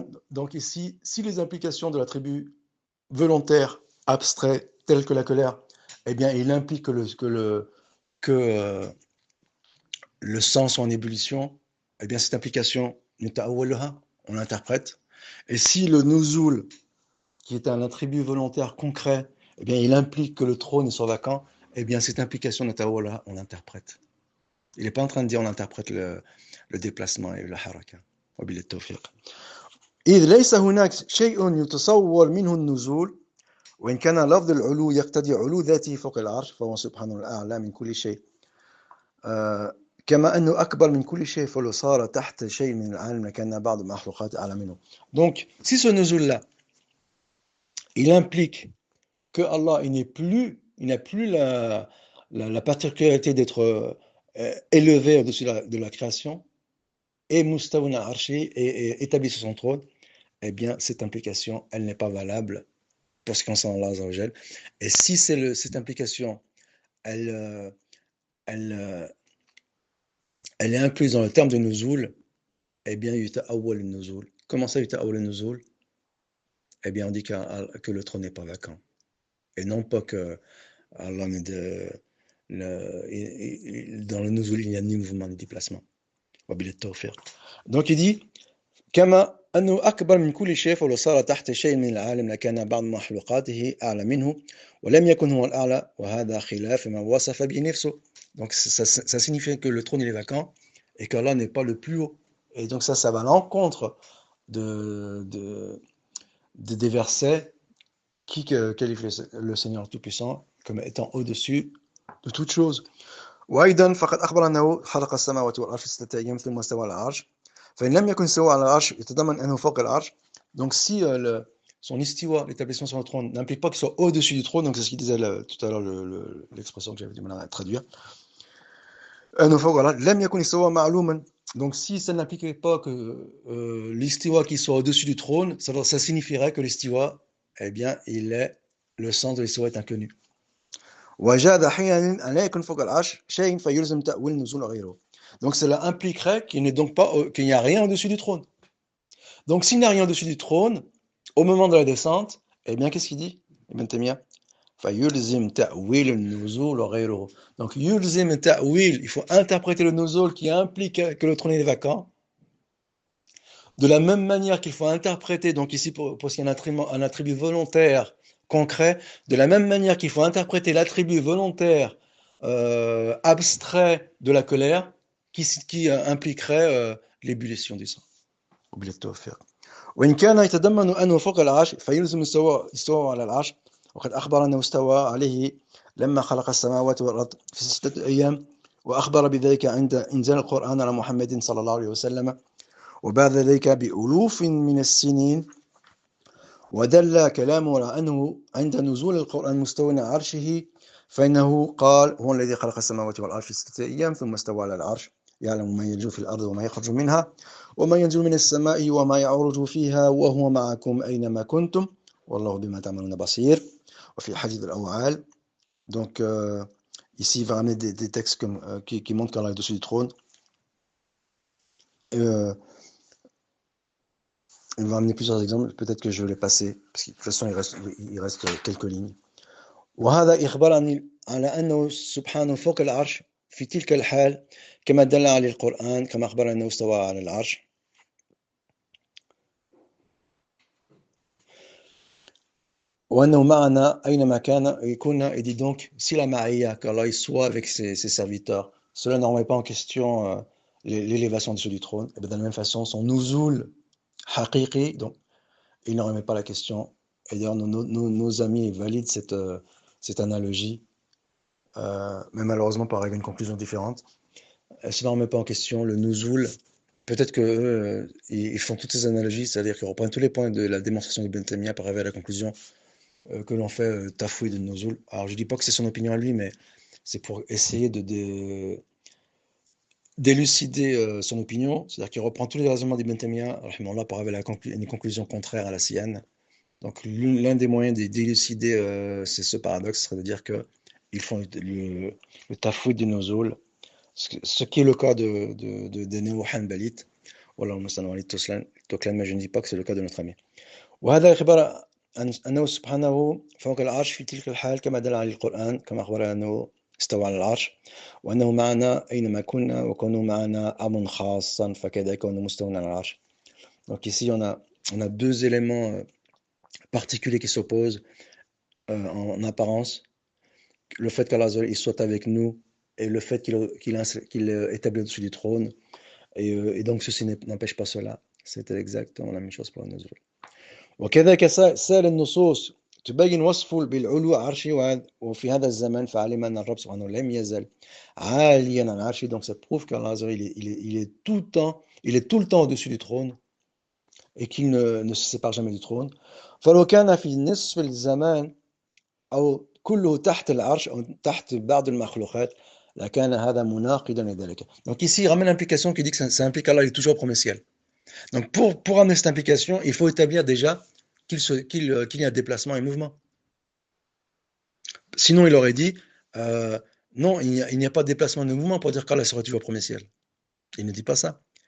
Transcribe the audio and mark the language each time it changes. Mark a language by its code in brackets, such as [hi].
[fr] Donc ici, si les implications de l'attribut volontaire abstrait tel que la colère, eh bien il implique que le sang soit en ébullition, eh bien cette implication, on l'interprète. Et si le nuzul, qui est un attribut volontaire concret, eh bien il implique que le trône soit vacant, eh bien cette implication, on l'interprète. Il n'est pas en train de dire on interprète le déplacement et la haraka. [ar] إذ ليس هناك شيء يتصور منه النزول وإن كان لفظ العلو يقتضي علو ذاته فوق العرش فهو سبحانه الأعلى من كل شيء كما أنه أكبر من كل شيء فلو صار تحت شيء من العالم لكان بعض المخلوقات أعلى منه. [fr] Donc si ce nuzul là il implique que Allah il n'a plus la particularité d'être élevé au-dessus de la création et [ar] Mustawna Arshi [fr] est établi sur son trône, eh bien cette implication elle n'est pas valable pour ce qui concerne Allah Azza wa Jal. Et si cette implication elle est incluse dans le terme de nuzul, eh bien [ar] yuta'awwal al-nuzul. [fr] Comment ça [ar] yuta'awwal al-nuzul? [fr] Eh bien on dit que le trône n'est pas vacant. Et non pas que Allah dans le nuzul il n'y a ni mouvement ni déplacement. Donc il dit [ar] كما أنه أكبر من كل شيء فلو صار تحت شيء من العالم لكان بعض مخلوقاته أعلى منه ولم يكن هو الأعلى وهذا خلاف ما وصف به نفسه. [fr] Donc ça signifie que le trône il est vacant et qu'Allah n'est pas le plus haut. Et donc ça va à l'encontre des versets qui qualifient le Seigneur Tout-Puissant comme étant au-dessus de toute chose. [ar] وأيضا فقد أخبر أنه خلق السماوات والأرض في 6 أيام ثم استوى على العرش فإن لم يكن استوى على العرش يتضمن أنه فوق العرش. [fr] Donc si son istiwa, l'établissement sur le trône, n'implique pas qu'il soit au-dessus du trône, donc c'est ce qu'il disait tout à l'heure, l'expression que j'avais du mal à traduire. [ar] أنه فوق العرش لم يكن استوى معلوما. [fr] Donc si ça n'impliquait pas que l'istiwa qui soit au-dessus du trône, ça signifierait que l'istiwa, eh bien, le sens de l'istiwa est inconnu. [ar] وجاد حينئذ أن لا يكن فوق العرش شيء فيلزم تأويل النزول غيره. [fr] Donc cela impliquerait qu'il n'y a rien au-dessus du trône. Donc s'il n'y a rien au-dessus du trône, au moment de la descente, eh bien qu'est-ce qu'il dit Ibn Taymiyyah [ar] فيلزم تأويل النزول غيره. [fr] Donc [ar] يلزم تأويل, [fr] il faut interpréter le nuzul qui implique que le trône est vacant. De la même manière qu'il faut interpréter, donc ici parce qu'il y a un attribut volontaire concret, de la même manière qu'il faut interpréter l'attribut volontaire abstrait de la colère qui impliquerait l'ébullition du sang. Obligatoire. [ar] وإن كان يتضمن أنه فوق العرش فيلزم استواء على العرش وقد أخبر أنه استوى عليه لما خلق السماوات والأرض في 6 أيام وأخبر بذلك عند إنزال القرآن على محمد صلى الله عليه وسلم وبعد ذلك بألوف من السنين ودل كلامه على أنه عند نزول القرآن مستوى على عرشه فإنه قال هو الذي خلق السماوات والأرض في 6 أيام ثم استوى على العرش يعلم ما يلج في الأرض وما يخرج منها وما ينزل من السماء وما يعرج فيها وهو معكم أينما كنتم والله بما تعملون بصير وفي حديث الأوعال. [fr] Donc ici il va ramener des textes qui montrent qu'Allah est dessus du trône. Il va amener plusieurs exemples, peut-être que je vais les passer, parce que de toute façon il reste quelques lignes. [ar] وهذا إخبار على أنه سبحانه فوق العرش في تلك الحال كما دل عليه القرآن كما أخبر أنه استوى على العرش. وأنه معنا أينما كان يكون. [fr] Et dit donc, si la Ma'iyya, qu'Allah soit avec ses serviteurs, cela ne remet pas en question l'élévation de ceux du trône. Et bien de la même façon, son nuzul haqiqi, donc il ne remet pas la question. Et d'ailleurs, nos amis valident cette analogie, mais malheureusement pour arriver à une conclusion différente. Cela ne remet pas en question le nuzul. Peut-être qu'eux, ils font toutes ces analogies, c'est-à-dire qu'ils reprennent tous les points de la démonstration d'Ibn Taymiyyah pour arriver à la conclusion que l'on fait tafouid de nuzul. Alors je ne dis pas que c'est son opinion à lui, mais c'est pour essayer d'élucider son opinion, c'est-à-dire qu'il reprend tous les raisonnements d'Ibn Taymiyyah pour arriver à une conclusion contraire à la sienne. Donc l'un des moyens d'élucider ce paradoxe serait de dire qu'ils font le tafouid du nuzul, ce qui est le cas des néo-hanbalites. [ar] Wallah al-Mustan Toklan, [fr] mais je ne dis pas que c'est le cas de notre ami. [ar] وهذا إخبار أنه سبحانه فوق العرش في تلك الحال كما دل عليه القرآن كما أخبر أنه استوى على العرش وأنه معنا أينما كنا وكونه معنا أمر خاصا فكذا كونه مستوى على العرش. [fr] Donc ici on a deux éléments particuliers qui s'opposent en apparence, le fait qu'Allah il soit avec nous et le fait qu'il est établi au-dessus du trône, et donc ceci n'empêche pas cela. C'était exactement la même chose pour le nuzul. [ar] وكذلك سائر النصوص تبين وصفه بالعلو عرشه وفي هذا الزمن فعلم أن الرب سبحانه لم يزل عاليا عن عرشه. [fr] Donc ça prouve qu'Allah il est tout le temps au-dessus du trône et qu'il ne se sépare jamais du trône. [ar] فلو كان في نصف الزمان أو كله تحت العرش أو تحت بعض المخلوقات لكان هذا مناقضا لذلك. [fr] Donc ici il ramène l'implication qui dit que ça implique qu'Allah est toujours au premier ciel. Donc pour amener cette implication, il faut établir déjà qu'il y a déplacement et mouvement. Sinon il aurait dit non, il n'y a pas de déplacement et de mouvement pour dire qu'Allah sera toujours au premier ciel. Il ne dit pas ça.